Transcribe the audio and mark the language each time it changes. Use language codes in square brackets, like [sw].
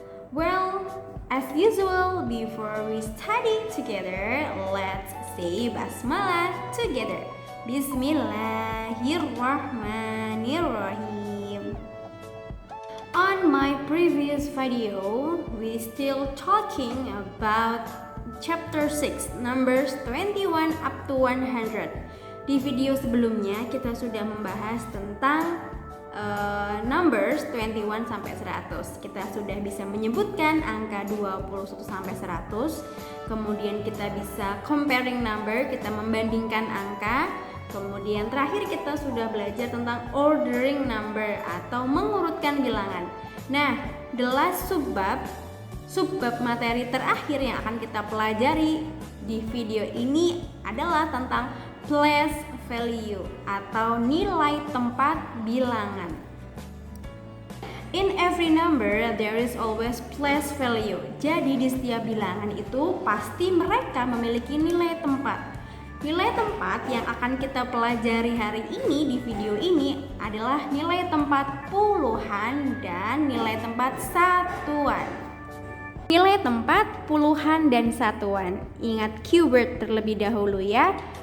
[en] Well, as usual, before we study together, let's say basmalah together. [ar] Bismillahirrahmanirrahim. [en] On my previous video, we still talking about chapter 6, numbers 21 up to 100. [id] Di video sebelumnya kita sudah membahas tentang numbers 21 sampai 100. Kita sudah bisa menyebutkan angka 21 sampai 100. Kemudian kita bisa comparing number, kita membandingkan angka. Kemudian terakhir kita sudah belajar tentang ordering number atau mengurutkan bilangan. Nah, [en] the last [id] subbab materi terakhir yang akan kita pelajari di video ini adalah tentang place value atau nilai tempat bilangan. [en] In every number there is always place value. [id] Jadi di setiap bilangan itu pasti mereka memiliki nilai tempat. Nilai tempat yang akan kita pelajari hari ini di video ini adalah nilai tempat puluhan dan nilai tempat satuan. Nilai tempat puluhan dan satuan. Ingat keyword terlebih dahulu ya.